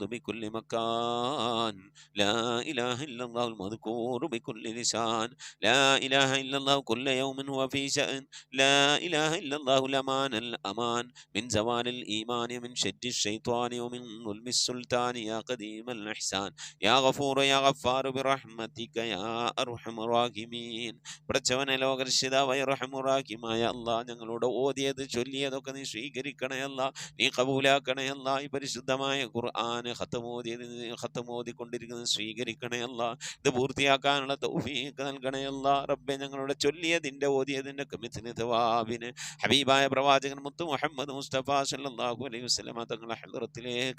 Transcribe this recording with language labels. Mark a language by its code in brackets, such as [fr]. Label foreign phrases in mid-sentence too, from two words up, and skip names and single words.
[ar] بكل مكان لا إله إلا الله المذكور بكل لسان لا إله إلا الله كل يوم هو في شأن لا إله إلا الله الأمان الأمان من زوال الإيمان من شد الشيطان ومن ظلم السلطان يا قديم الإحسان يا غفور يا غفار برحمتك يا أرحم الراحمين [ml] പടച്ചവനെ ലോകരക്ഷിതാവായ റഹ്മാനുറഹീമായ അല്ലാഹ് ഞങ്ങളോട് ഓതിയത് ചൊല്ലിയതൊക്കെ നീ സ്വീകരിക്കണേ അല്ലാഹ് നീ കബൂലാക്കണേ അല്ലാഹ് ഈ പരിശുദ്ധമായ ഖുർആൻ ഖത്തമോദിക്കൊണ്ടിരിക്കുന്നത് സ്വീകരിക്കണേ അല്ലാഹ് ഇത് പൂർത്തിയാക്കാനുള്ള തൗഫീഖ് നൽകണേ അല്ലാഹ് റബ്ബേ ഞങ്ങളുടെ ചൊല്ലിയതിൻ്റെ ഓതിയതിൻ്റെ [ar] مثل ثواب [ml] ഹബീബായ പ്രവാചകൻ മുത്ത് മുഹമ്മദ് മുസ്തഫ [ar] صلى الله عليه وسلم [ml] തങ്ങളുടെ ഹദ്റത്തിലേക്ക്